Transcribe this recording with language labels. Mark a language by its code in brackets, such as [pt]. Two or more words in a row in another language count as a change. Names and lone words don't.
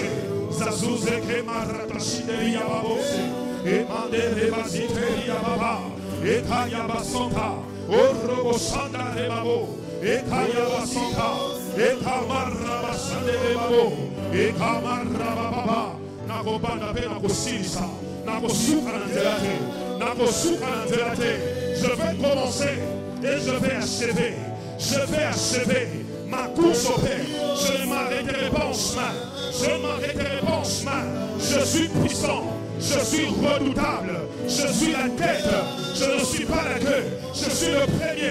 [ln] Zazouze ke maratashide yababose, et mandere basite yababa, et kayaba santa, orobo shanda rebabo, et kayaba santa, et kamaraba shande rebabo, et kamaraba baba, nakobanda pe nakosilisa, nakosuka nanzelate, [fr] je vais commencer et je vais achever ma course au Père, je ne m'arrêterai pas en chemin. Je m'arrêterai pas en chemin. Je suis puissant. Je suis redoutable. Je suis la tête. Je ne suis pas la queue. Je suis le premier.